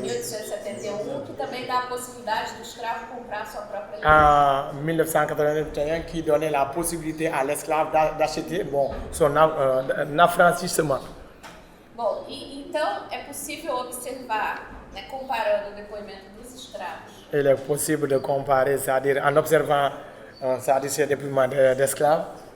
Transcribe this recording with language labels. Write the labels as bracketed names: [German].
[Portuguese] 1871, que também dá a possibilidade do escravo comprar sua própria liberdade. [French] En 1981, qui donnait la possibilité à l'esclave d'acheter son affranchissement. [Portuguese] Bom, então é possível observar, né, comparando o depoimento dos escravos. [French] Il est possible de comparer, c'est-à-dire en observant ces dépouillements d'esclaves